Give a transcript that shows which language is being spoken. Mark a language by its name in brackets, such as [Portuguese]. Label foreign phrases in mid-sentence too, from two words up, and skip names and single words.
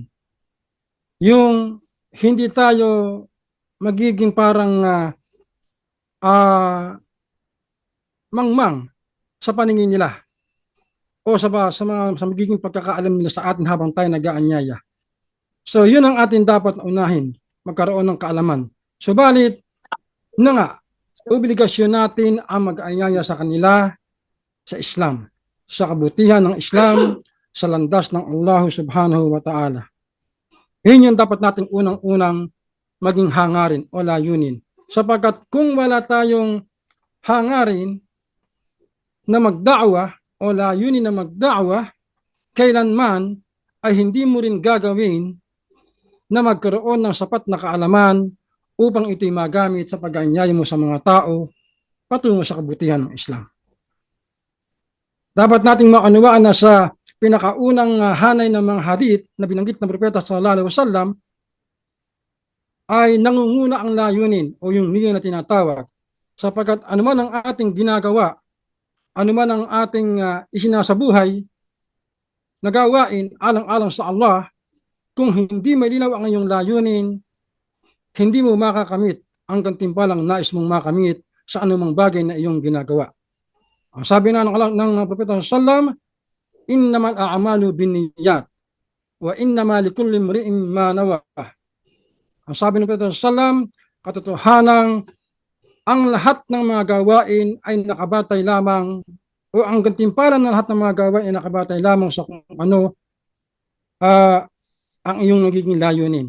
[Filipino] Yung hindi tayo magiging parang mangmang sa paningin nila o sa magiging pagkakaalam nila sa atin habang tayo nag-aanyaya. So yun ang atin dapat unahin, magkaroon ng kaalaman. Subalit na nga, obligasyon natin ang mag-aanyaya sa kanila sa Islam, sa kabutihan ng Islam, sa landas ng Allah subhanahu wa ta'ala. Yun yung dapat natin unang-unang maging hangarin o layunin. Sapagkat kung wala tayong hangarin na magda'wa o layunin na magda'wa, kailanman ay hindi mo rin gagawin na magkaroon ng sapat na kaalaman upang ito'y magamit sa pag-aanyaya mo sa mga tao patungo sa kabutihan ng Islam. Dapat nating maunawaan na sa pinakaunang hanay ng mga hadith na binanggit ng propeta [Arabic] صلى الله عليه وسلم [Filipino] ay nangunguna ang layunin o yung niya na tinatawag, sapagkat anuman ang ating ginagawa, anuman ang ating isinasabuhay na gawain alang-alang sa Allah, kung hindi malinaw ang iyong layunin, hindi mo makakamit ang gantimpalang nais mong makamit sa anumang bagay na iyong ginagawa. Ang sabi na ng propeta sallallahu, [Arabic] إنما الأعمال بالنيات وإنما لكل امرئ ما نوى. [Filipino] Ang sabi ng propeta sallallahu, katotohanan ang lahat ng mga gawain ay nakabatay lamang o ang gantimpalan ng lahat ng mga gawain ay nakabatay lamang sa kung ano ang iyong nagiging layunin.